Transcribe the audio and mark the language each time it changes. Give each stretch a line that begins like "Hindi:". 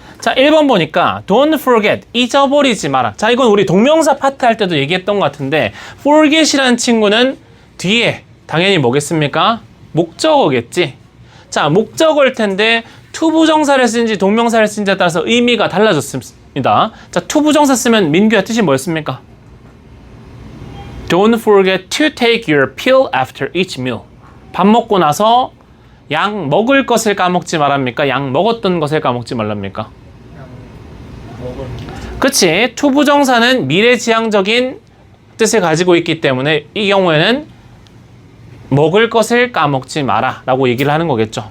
Korean: 자, 1번 보니까
English: don't forget,
Korean: 잊어버리지 마라. 자, 이건 우리 동명사 파트 할 때도 얘기했던 것 같은데 forget이라는 친구는 뒤에 당연히 뭐겠습니까? 목적어겠지. 자, 목적어일 텐데 투부정사를 쓰는지 동명사를 쓰는지에 따라서 의미가 달라졌습니다. 자, 투부정사 쓰면 민규야 뜻이 뭐였습니까?
English: Don't forget to take your pill after each meal.
Korean: 밥 먹고 나서 약 먹을 것을 까먹지 말랍니까? 약 먹었던 것을 까먹지 말랍니까? 그치? 투부정사는 미래지향적인 뜻을 가지고 있기 때문에 이 경우에는 먹을 것을 까먹지 마라 라고 얘기를 하는 거겠죠.